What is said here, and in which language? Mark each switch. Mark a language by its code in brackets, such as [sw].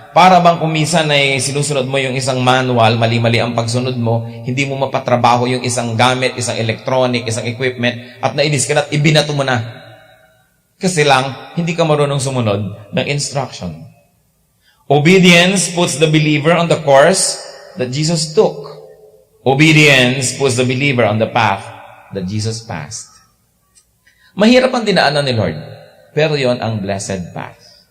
[tl] Para bang kumisan ay sinusunod mo yung isang manual, mali-mali ang pagsunod mo, hindi mo mapatrabaho yung isang gamit, isang electronic, isang equipment, at nainis ka na at ibinato mo na. Kasi lang, hindi ka marunong sumunod ng instruction. [en] Obedience puts the believer on the course that Jesus took. Obedience puts the believer on the path that Jesus passed. [tl] Mahirap ang dinaanan ni Lord, pero yon ang blessed path.